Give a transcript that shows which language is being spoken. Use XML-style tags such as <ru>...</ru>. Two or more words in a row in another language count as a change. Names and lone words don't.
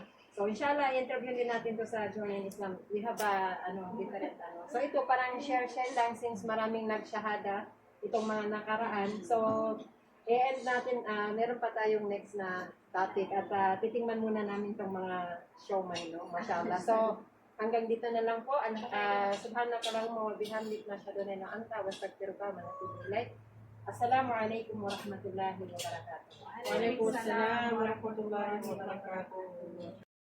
<tl>So, inshallah, interview din natin to sa Journey in Islam.</tl> <en>We have different,</en> <tl>So, ito parang share lang since maraming nagshahada itong mga nakaraan. So, i-end natin, meron pa tayong next na topic at titingnan muna namin itong mga showman, no, mashallah. So, hanggang dito na lang po.</tl> <ar>سبحانك اللهم وبحمدك نشهد أن لا إله إلا أنت وأستغفرك وأتوب إليك. السلام عليكم ورحمة الله وبركاته. وعليكم السلام ورحمة الله وبركاته.</ar>